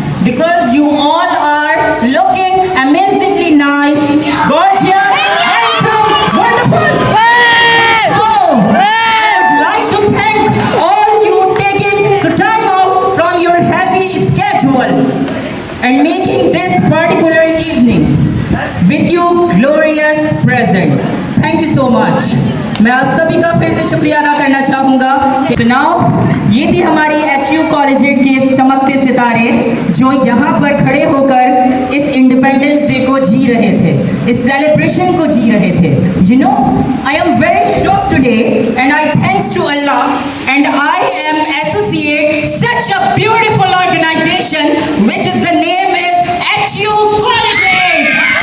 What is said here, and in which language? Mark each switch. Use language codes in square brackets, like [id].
[en] Because you all are looking amazingly nice, gorgeous, handsome, wonderful. So, I would like to thank all you taking the time out from your heavy schedule and making this particular evening with you glorious presents. Thank you so much. [hi] मैं आप सभी का फिर से शुक्रिया अदा करना चाहूँगा। तो नाउ ये थी हमारी HU कॉलेजिएट के चमकते सितारे जो यहाँ पर खड़े होकर इस इंडिपेंडेंस डे को जी रहे थे, इस सेलिब्रेशन को जी रहे थे। [en] You know, I am very shocked today and I thanks to Allah and I am associate such a beautiful organization which is the name is HU Collegiate.